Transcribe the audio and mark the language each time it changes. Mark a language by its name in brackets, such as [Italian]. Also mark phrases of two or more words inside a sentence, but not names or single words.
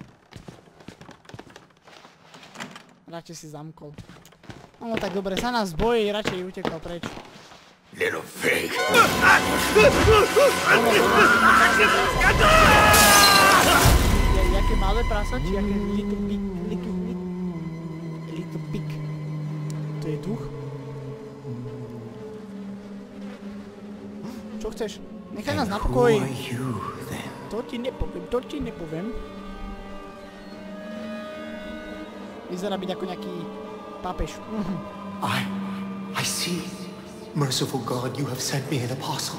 [Slovak] Radšej si zamkol. No tak dobre, sa nás bojí, radšej utekal preč. [English] Little fake. [Slovak] Jaké malé prasa, či jaké [English] little pig, little pig. [Slovak] To je duch? Čo chceš? Nechaj nás na pokoji. To ti nepoviem, Vyzerá byť ako nejaký pápež. [English] I see. Merciful God, you have sent me an apostle.